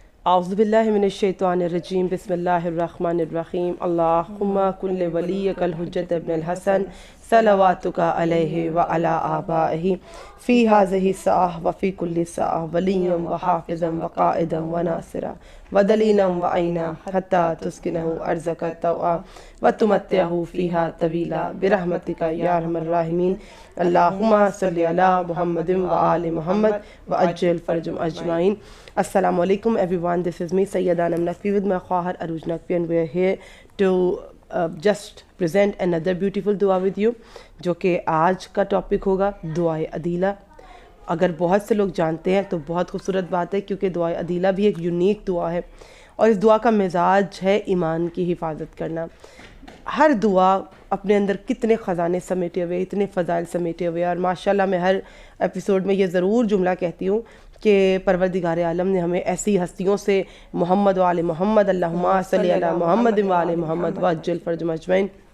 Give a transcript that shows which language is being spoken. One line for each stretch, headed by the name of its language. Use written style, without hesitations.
Arabic: اعوذ باللہ من الشیطان الرجیم بسم اللہ الرحمن الرحیم اللہم کن لولیک الحجت ابن الحسن صلواتک علیہ وعلی آبائہ فی ہذہ الساعہ وفی کل ساعہ ولیا وحافظا وقائدا وناصرا ودلیلا وعینا حتی تسکنہ ارضک طوعا وتمتعہ فیہا طویلا برحمتک یا ارحم الراحمین اللہم صلی علی محمد وآل محمد وعجل فرجهم اجمعین.
English: Assalamu alaikum everyone, this is me Sayyida Anam Naqvi with my khwahar Aruj Naqvi, and we are here to just present another beautiful dua with you,
Urdu: جو کہ آج کا ٹاپک ہوگا دعائے عدیلہ. اگر بہت سے لوگ جانتے ہیں تو بہت خوبصورت بات ہے، کیونکہ دعائے عدیلہ بھی ایک یونیک دعا ہے، اور اس دعا کا مزاج ہے ایمان کی حفاظت کرنا. ہر دعا اپنے اندر کتنے خزانے سمیٹے ہوئے، اتنے فضائل سمیٹے ہوئے، اور ماشاءاللہ میں ہر ایپیسوڈ میں یہ ضرور جملہ کہتی ہوں کہ پروردگار عالم نے ہمیں ایسی ہستیوں سے محمد و آل محمد،
Arabic: اللہم صلی علی محمد و آل محمد وعجل فرجهم اجمعین